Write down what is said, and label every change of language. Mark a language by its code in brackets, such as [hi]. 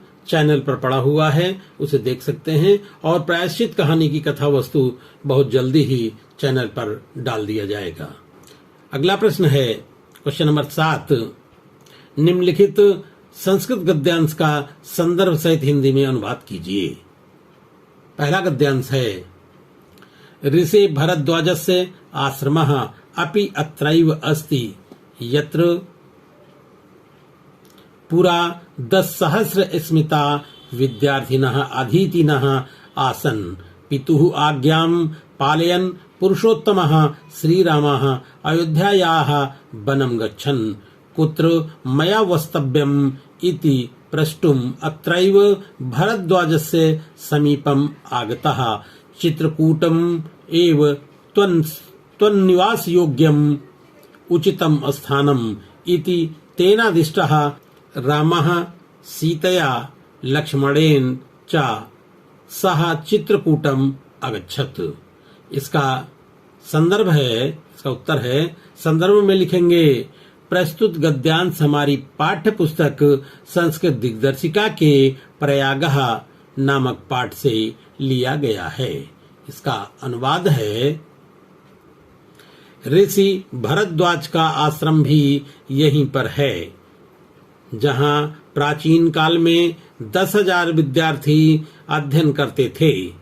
[hi] Channel पर पड़ा हुआ है, उसे देख सकते हैं। और प्रायश्चित कहानी की कथा वस्तु बहुत जल्दी ही चैनल पर डाल दिया जाएगा। अगला प्रश्न है [en] question number [hi] 7। निम्नलिखित संस्कृत गद्यांश का संदर्भ सहित हिंदी में अनुवाद कीजिए। [sa] पहला गद्यांश है, ऋषि भरद्वाजस्य आश्रमः अपि अत्रैव अस्ति यत्र पुरा 10,000 स्मिता विद्यार्थिनः अधीतिनः आसन् पितुः आज्ञां पालयन् पुरुषोत्तमः श्रीरामः अयोध्यायाः वनं गच्छन् कुत्र मया वस्तव्यम् इति प्रष्टुम् अत्रैव भरद्वाजस्य समीपम् आगतः चित्रकूटम् एव त्वन्निवासयोग्यम् उचितम् स्थानम् इति तेनादिष्टः रामः सीतया लक्ष्मणेन च सह चित्रकूटम् अगच्छत्। [hi] इसका संदर्भ है, इसका उत्तर है, संदर्भ में लिखेंगे प्रस्तुत गद्यांश हमारी पाठ्य पुस्तक संस्कृत दिग्दर्शिका के प्रयागः नामक पाठ से लिया गया है। इसका अनुवाद है, ऋषि भरद्वाज का आश्रम भी यहीं पर है, जहां प्राचीन काल में 10,000 विद्यार्थी अध्ययन करते थे।